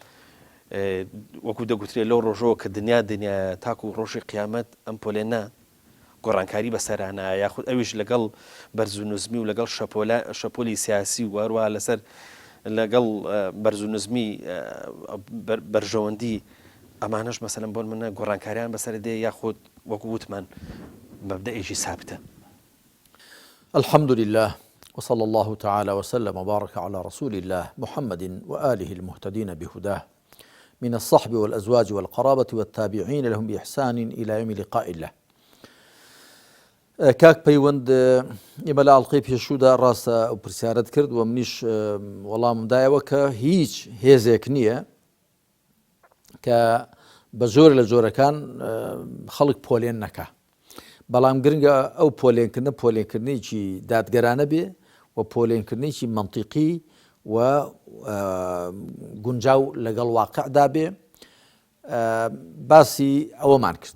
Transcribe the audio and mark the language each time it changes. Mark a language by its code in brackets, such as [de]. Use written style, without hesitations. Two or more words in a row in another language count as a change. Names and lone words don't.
[ckb] وەکو دەگوترێت لەو ڕۆژەوە کە دنیا تاکو و ڕۆژی قیامەت ئەم پۆلێنە گۆڕانکاری بەسەرانە یاخود ئەویش لەگەڵ بەرزونزمی و لەگەڵ شەپۆلی سیاسی و هەروە لەسەر لەگەڵ بەرزونزمی بەرژەوەندی ئەمانەش مەسەلەن بۆن منە گۆڕانکاریان بەسەر دێ یاخود وەکو وتمان مەبدەئێکی سابتە. [ar] الحمد لله وصلى الله تعالى وسلم وبارك على رسول الله محمد وآله المهتدين بهداه من الصحب والأزواج والقرابة والتابعين لهم بإحسان إلى يوم لقاء الله. [ckb] کاک پەیوەند ئێمە لە ئەڵلقەی پێشوودا ڕاستە ئەو پرسیارەت کرد و منیش وەڵامدایەوە کە هیچ هێزێک نییە کە بە زۆر لە جۆرەکان خەڵک پۆلێن نەکە بەڵام گرنگە ئەو پۆلێنکردنە پۆلێنکردنێکی دادگەرانە بێ و پۆلێنکردنێکی منطیقی و گونجاو لەگەڵ واقعدا بێ باسی ئەوەمان کرد.